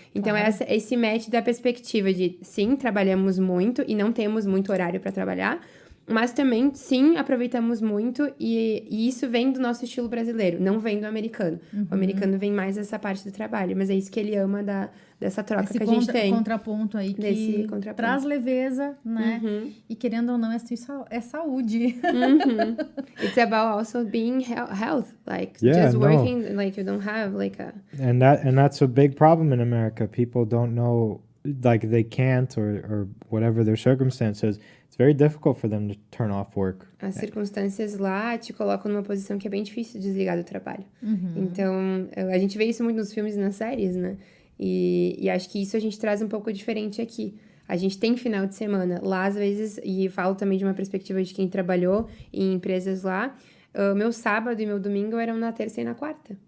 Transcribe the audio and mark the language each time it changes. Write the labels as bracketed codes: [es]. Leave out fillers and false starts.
[pt] Então, esse match da perspectiva de, sim, trabalhamos muito e não temos muito horário para trabalhar, mas também, sim, aproveitamos muito, e isso vem do nosso estilo brasileiro, não vem do americano. O americano vem mais dessa parte do trabalho, mas é isso que ele ama dessa troca que a gente tem. Esse contraponto aí que traz leveza, né? E querendo ou não, é saúde. [en] It's about also being health, like just working, like you don't have like a... And that's a big problem in America. People don't know, like they can't or whatever their circumstances. It's very difficult for them to turn off work. [pt] As circunstâncias lá te colocam numa posição que é bem difícil de desligar do trabalho. Então, a gente vê isso muito nos filmes e nas séries, né? E acho que isso a gente traz um pouco diferente aqui. A gente tem final de semana. Lá, às vezes, e falo também de uma perspectiva de quem trabalhou em empresas lá, meu sábado e meu domingo eram na terça e na quarta.